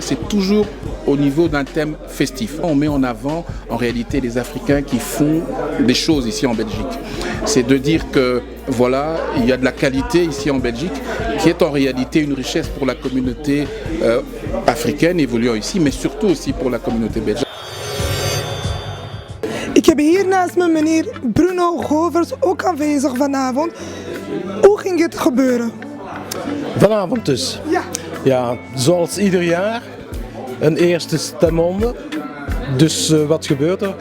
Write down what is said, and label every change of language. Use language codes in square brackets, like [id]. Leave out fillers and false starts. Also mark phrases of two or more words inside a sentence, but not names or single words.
[fr] C'est toujours au niveau d'un thème festif. On met en avant en réalité les Africains qui font des choses ici en Belgique. C'est de dire que voilà, il y a de la qualité ici en Belgique qui est en réalité une richesse pour la communauté africaine évoluant ici, mais surtout aussi pour la communauté belge. [nl] Ik heb hier naast me meneer Bruno Govers ook aanwezig vanavond. Hoe ging het gebeuren? Vanavond dus? Ja. Ja, zoals ieder jaar. Een eerste stemronde. Dus wat gebeurt er?